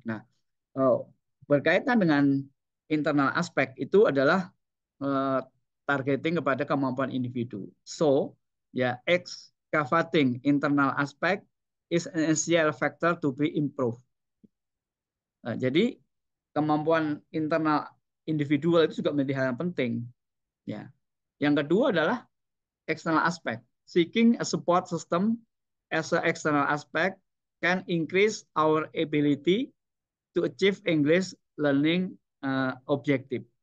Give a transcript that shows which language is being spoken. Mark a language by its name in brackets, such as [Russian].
[Indonesian] Nah, berkaitan dengan internal aspek itu adalah uh, targeting kepada kemampuan individu. [English] So, ya excavating internal aspect is an essential factor to be improved. [Indonesian] Jadi kemampuan internal individual itu juga menjadi hal yang penting. Ya. Yang kedua adalah external aspect. [English] Seeking a support system as an external aspect can increase our ability to achieve English learning objective.